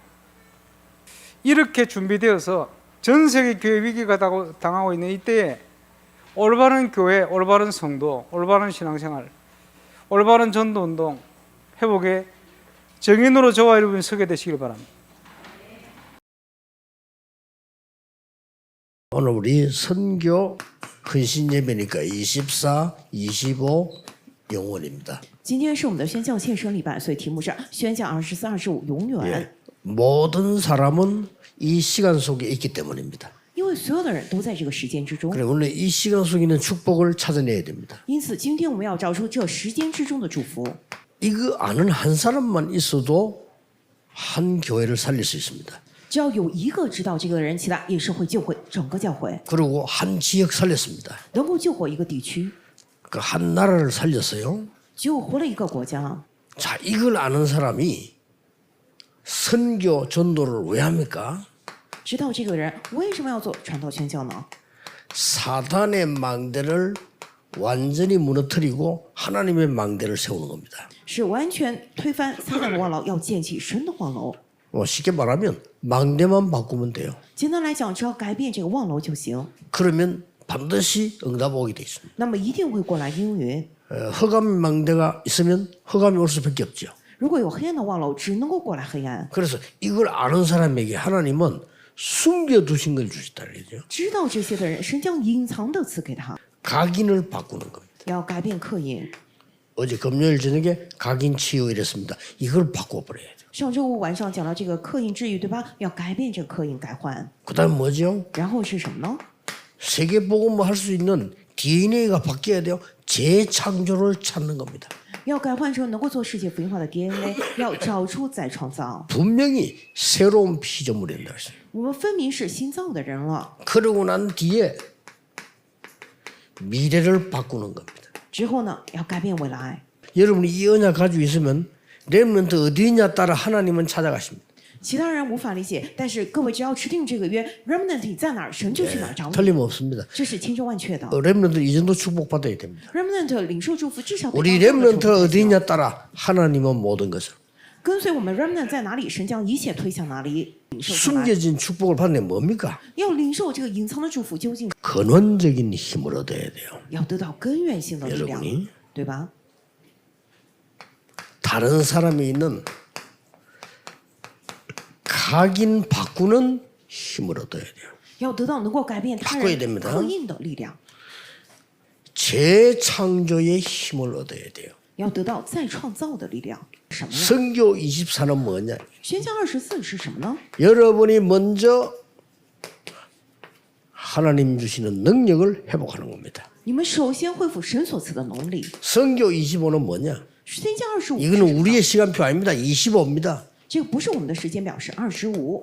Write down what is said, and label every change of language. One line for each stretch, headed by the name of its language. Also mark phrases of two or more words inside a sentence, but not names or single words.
Korean: 이렇게 준비되어서 전 세계 교회 위기가 당하고 있는 이때에 올바른 교회, 올바른 성도, 올바른 신앙생활, 올바른 전도운동 회복의 정인으로 저와 여러분이 서게 되시길 바랍니다. 오늘 우리 선교 헌신 예배니까 24, 25 영원입니다.
Chinese: 今天是我们的宣教献身礼拜，所以题目是宣教24、25永远。
Korean: 예, 모든 사람은 이 시간 속에 있기 때문입니다.
Chinese: 因为所有的人都在这个时间之中，
Korean: 그래 오늘 이 시간 속에 있는 축복을 찾아내야 됩니다.
Chinese: 因此今天我们要找出这时间之中的祝福。
Korean: 이거 아는 한 사람만 있어도 한 교회를 살릴 수 있습니다.
Chinese: 只要有一个知道这个的人，其他也是会救回整个教会，
Korean: 그리고 한 지역 살렸습니다.
Chinese: 能够救活一个地区，
Korean: 그 한 나라를 살렸어요.
Chinese: 救活了一个国家。
Korean: 자, 이걸 아는 사람이 선교 전도를 왜 합니까?
Chinese: 知道这个人为什么要做传道宣教呢？
Korean: 사단의 망대를 완전히 무너뜨리고 하나님의 망대를 세우는 겁니다.
Chinese: 是完全推翻撒旦的望楼，要建起神的望楼。
Korean: 쉽게 말하면 망대만 바꾸면 돼요.
Chinese: 简单来讲，只要改变这个望楼就行，
Korean: 그러면 반드시 응답 오게 돼 있습니다.
Chinese: 那么一定会过来应允。
Korean: 흑암 망대가 있으면 흑암이 올 수밖에 없죠.
Chinese: 如果有黑暗的望楼，只能够过来黑暗。
Korean: 그래서 이걸 아는 사람에게 하나님은 숨겨두신 걸 주셨다 그러죠.
Chinese: 知道这些的人，神将隐藏的赐给他，
Korean: 각인을 바꾸는 겁니다.
Chinese: 要改变刻印。
Korean: 어제 금요일 저녁에 각인 치유 이랬습니다. 이걸 바꿔버려야 돼요.
Chinese: 上周五晚上讲到这个刻印治愈，对吧？要改变这个刻印改换。
Korean: 그다음 뭐죠?
Chinese: 然后是什么呢？
Korean: 세계복음을 할 수 있는 DNA가 바뀌어야 돼요. 재창조를 찾는 겁니다.
Chinese: 要改换成能够做世界福音化的 DNA，要找出再创造。
Korean: 분명히 새로운 피조물이 된다 했어요.
Chinese: 我们分明是新造的人了，
Korean: 그러고 난 뒤에 미래를 바꾸는 겁니다.
Chinese: 之后呢，要改变未来。
Korean: 여러분이 이 언약 가지고 있으면 렘넌트 어디 있냐 따라 하나님은 찾아가십니다.
Chinese: 其他人无法理解，但是各位只要持定这个约 ，remnant 在哪儿，神就去哪儿找你，
Korean: 틀림없습니다.
Chinese: 这是千真万确的。
Korean: 렘넌트 이 정도 축복받아야 됩니다.
Chinese: remnant 领受祝福，至少
Korean: 우리 렘넌트가 어디 있냐 따라 하나님은 모든 것을
Chinese: 跟随我们 remnant 在哪里，神将一切推向哪里。领受出来，
Korean: 숨겨진 축복을 받는 게 뭡니까?
Chinese: 要领受这个隐藏的祝福，究竟
Korean: 근원적인 힘을 얻어야 돼요.
Chinese: 要得到根源性的力量，
Korean: 여러분이
Chinese: 对吧？
Korean: 다른 사람이 있는 각인 바꾸는 힘을 얻어야 돼요.
Chinese: 要得到能够改变他
Korean: 바꿔야
Chinese: 人
Korean: 됩니다.
Chinese: 刻印的力量，
Korean: 재창조의 힘을 얻어야 돼요.
Chinese: 要得到再创造的力量。什么呀？
Korean: 성교 24는 뭐냐?
Chinese: 宣教24是什么呢？
Korean: 여러분이 먼저 하나님 주시는 능력을 회복하는 겁니다.
Chinese: 你们首先恢复神所赐的能力。
Korean: 성교 25는 뭐냐?
Chinese: 宣教25是什么
Korean: 이거는 우리의 시간표 아닙니다. 25입니다.
Chinese: 这个不是我们的时间表，是25，